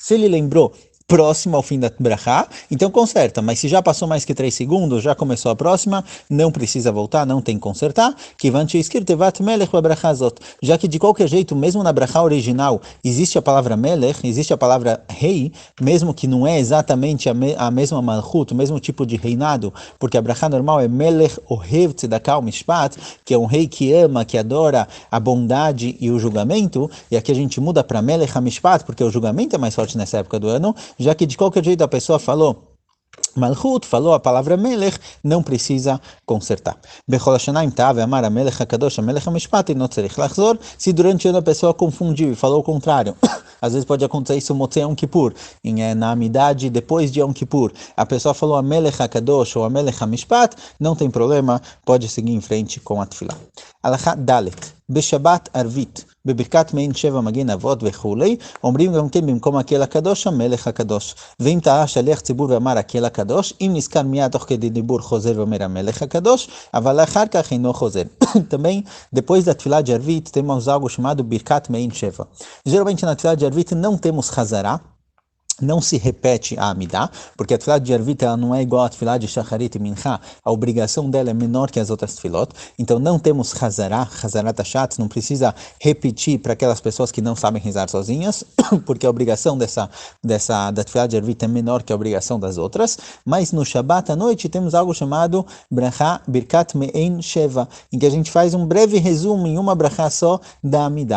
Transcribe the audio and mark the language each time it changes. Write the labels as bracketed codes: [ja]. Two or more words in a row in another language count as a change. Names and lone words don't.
[pt] Se ele lembrou próximo ao fim da brachá, então conserta, mas se já passou mais que 3 segundos, já começou a próxima, não precisa voltar, não tem que consertar, já que de qualquer jeito, mesmo na brachá original, existe a palavra melech, existe a palavra rei, mesmo que não é exatamente a mesma malchut, o mesmo tipo de reinado, porque a brachá normal é [he] מלך אוהב צדקה משפט, [pt] que é um rei que ama, que adora a bondade e o julgamento, e aqui a gente muda para [he] מלך המשפט, [pt] porque o julgamento é mais forte nessa época do ano, já que de qualquer jeito a pessoa falou Malchut, falou a palavra Melech, não precisa consertar. [he] בכל השנה טעה אמר מלך הקדוש מלך המשפט não צריך לחזור. [pt] Se durante o ano a pessoa confundiu e falou o contrário, às vezes pode acontecer isso [he] מוצאי יום כיפור, [pt] na amidade depois de Yom Kippur, a pessoa falou a [he] מלך הקדוש [pt] ou a [he] מלך המשפט, [pt] não tem problema, pode seguir em frente com a tefilá. [he] הלכה ד, בשבת ערבית, בברכת מעין שבע מגן אבות וכולי, אומרים גם כן במקום הקהל הקדוש, המלך הקדוש. ואם טעה שליח ציבור ואמר הקהל הקדוש, אם נזכר מיד תוך כדי דיבור חוזר ואומר המלך הקדוש, אבל אחר כך אינו חוזר. [pt] Também, depois da tefilá de Arvit, temos algo chamado [he] ברכת מעין שבע. [pt] Geralmente na tefilá de Arvit não temos Hazará, não se repete a Amidah, porque a tefilá de Arvit ela não é igual a tefilá de Shacharit e Mincha, a obrigação dela é menor que as outras tefilot, então não temos [he] חזרת הש"ץ, [pt] não precisa repetir para aquelas pessoas que não sabem rezar sozinhas, porque a obrigação da tefilá de Arvit é menor que a obrigação das outras, mas no Shabat à noite temos algo chamado [he] ברכה ברכת מעין שבע, [pt] em que a gente faz um breve resumo em uma brachá só da Amidah.